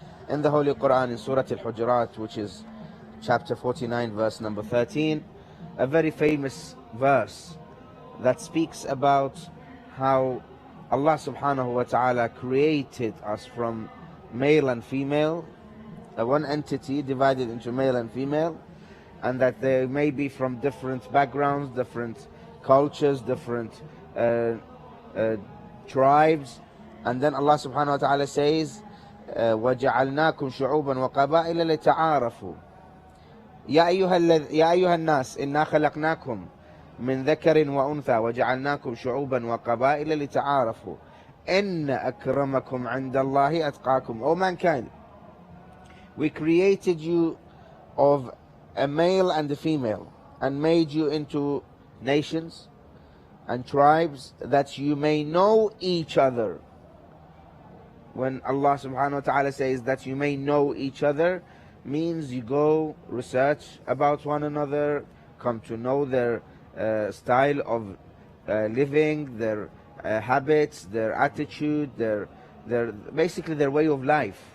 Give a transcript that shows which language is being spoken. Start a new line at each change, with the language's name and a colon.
English: In the Holy Quran, in Surah Al-Hujurat, which is chapter 49, verse number 13, a very famous verse that speaks about how Allah subhanahu wa ta'ala created us from male and female, one entity divided into male and female, and that they may be from different backgrounds, different cultures, different tribes. And then Allah subhanahu wa ta'ala says,
Arabic: وَجَعَلْنَاكُمْ شُعُوبًا وَقَبَائِلَ لِتَعَارَفُوا يا أيها الناس إنا خلقناكم من ذكر وأنثى وجعلناكم شعوبا وقبائل لتعارفوا إن أكرمكم عند الله أتقاكم.
English: O mankind, we created you of a male and a female and made you into nations and tribes that you may know each other. When Allah subhanahu wa ta'ala says that you may know each other, means you go research about one another, come to know their style of living, their habits, their attitude, their basically their way of life.